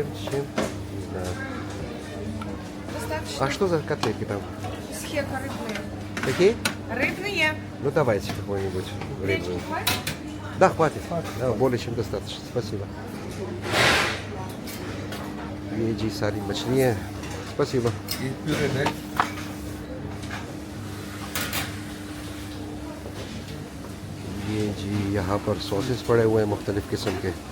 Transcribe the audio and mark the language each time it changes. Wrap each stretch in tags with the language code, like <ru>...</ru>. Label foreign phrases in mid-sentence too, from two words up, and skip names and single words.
<ru>Не знаю. Достаточно. А что за котлетки там? Схека рыбные. Какие? Рыбные. Ну давайте какой-нибудь Гречки рыбную. хватит? Да, хватит. Да, более чем достаточно. Спасибо.</ru> <hi>ये जी सारी मछलियाँ।</hi> <ru>Спасибо.</ru> <hi>ये जी यहाँ पर सॉसेस पड़े हुए हैं मुख्तलिफ़ किस्म के।</hi>